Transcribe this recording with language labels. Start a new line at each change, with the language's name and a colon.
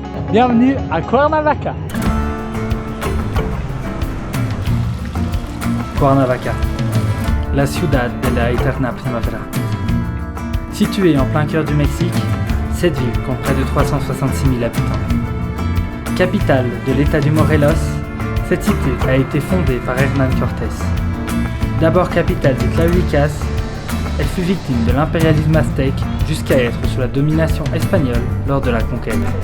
French: Bienvenue à Cuernavaca.
Spanish: Cuernavaca, la ciudad de la eterna primavera.
French: Située en plein cœur du Mexique, cette ville compte près de 366 000 habitants. Capitale de l'État du Morelos, cette cité a été fondée par Hernán Cortés. D'abord capitale des Tlahuicas, elle fut victime de l'impérialisme aztèque jusqu'à être sous la domination espagnole lors de la conquête.